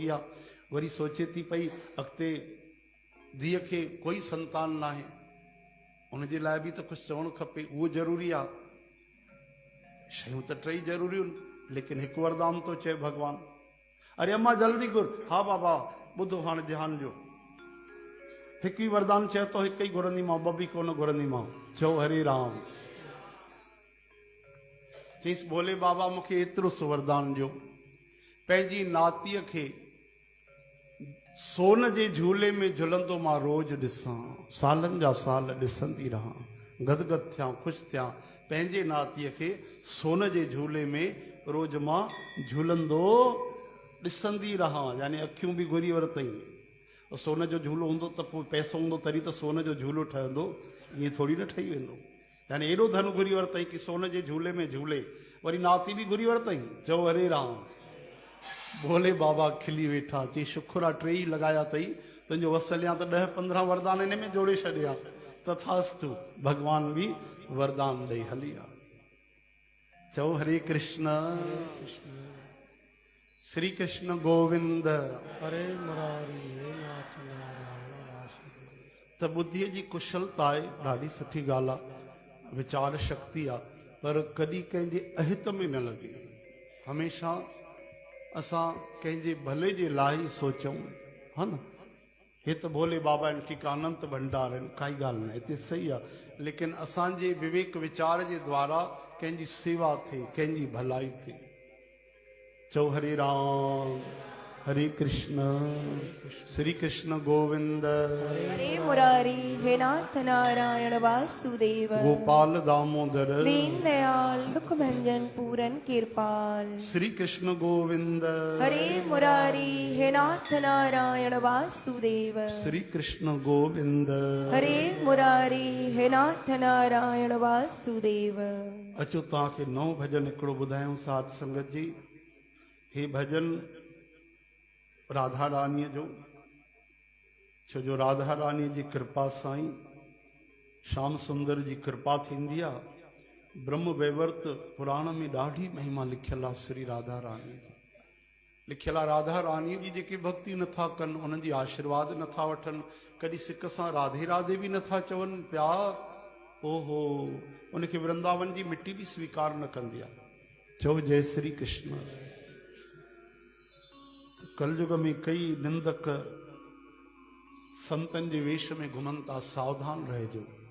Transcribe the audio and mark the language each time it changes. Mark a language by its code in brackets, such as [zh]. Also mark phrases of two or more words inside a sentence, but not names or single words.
[sd] आहे वरी सोचे थी पई अॻिते धीअ खे कोई संतान न आहे उनजे लाइ बि त कुझु चवणु खपे उहो ज़रूरी आहे शयूं त टई ज़रूरियूं लेकिन हिकु वरदान थो चए भॻवान अरे अम्मा जल्दी घुर हा बाबा ॿुधो हाणे ध्यानु ॾियो हिकु ई वरदान चए थो हिकु ई घुरंदीमांव ॿ बि कोन घुरंदीमांव चओ हरे राम चईसि भोले बाबा मूंखे एतिरो सो वरदान ॾियो पंहिंजी नातीअ खे सोन जे झूले में झुलंदो मां रोज़ ॾिसां सालनि जा साल ॾिसंदी रहां गदगद थियां ख़ुशि थियां पंहिंजे नातीअ खे सोन जे झूले में रोज़ मां झूलंदो ॾिसंदी रहां यानी अखियूं बि घुरी वरितई सोन जो झूलो हूंदो त पोइ पैसो हूंदो तॾहिं त सोन जो झूलो ठहंदो ईअं थोरी न ठही वेंदो यानी एॾो धन घुरी वरितई कि सोन जे झूले में झूले वरी नाती बि घुरी वरितई चओ हरे राम भोले बाबा खिली वेठा चई शुक्र आहे टे ई लॻाया अथई तुंहिंजो वसलियां त 10-15 वरदान इन में जोड़े छॾिया तथास्तु भगवान भी वरदान ॾेई हली आ। चओ हरे कृष्ण श्री कृष्ण गोविंद। [sa] हरे मुरारी हे नाथ नारायण वासुदेव। [sd] त बुद्धीअ जी कुशलता आहे, ॾाढी सुठी ॻाल्हि आहे, वीचार शक्ति आहे, पर कॾहिं कंहिंजे अहित में न लॻे। हमेशह असां कंहिंजे भले जे लाइ ई सोचूं, हा न। हे त भोले बाबा आहिनि, ठीकु आहे, अनंत भंडार आहिनि, काई ॻाल्हि न, हिते सही आहे, लेकिन असांजे विवेक विचार जे द्वारा कंहिंजी सेवा थिए, कंहिंजी भलाई थिए। चओ हरे राम हरे कृष्ण श्री कृष्ण गोविंद। [sa] हरे मुरारी हे नाथ नारायण वासुदेव। गोपाल दामोदर दीन दयाल दुख भंजन पूरन कृपाल। श्री कृष्ण गोविंद। हरे मुरारी हे नाथ नारायण वासुदेव। श्री कृष्ण गोविंद। हरे मुरारी हे नाथ नारायण वासुदेव। [sd] अचो तव्हांखे नओं भजन हिकिड़ो ॿुधायूं साध संगत जी। हे भजन राधा रानीअ जो, छो जो राधा रानीअ जी कृपा सां ई श्याम सुंदर जी कृपा थींदी आहे। ब्रह्म वैवर्त पुराण में ॾाढी महिमा लिखियल आहे श्री राधा रानी जी। लिखियल आहे राधा रानीअ जी जेके भक्ति नथा कनि, उन्हनि जी आशीर्वाद नथा वठनि, कॾहिं सिक सां राधे राधे बि नथा चवनि पिया, ओहो, उनखे वृंदावन जी मिट्टी बि स्वीकार न कंदी आहे। चओ जय श्री कृष्ण। कलयुग में कई निंदक संतन जे वेश में घुमनि था, सावधान रहिजो।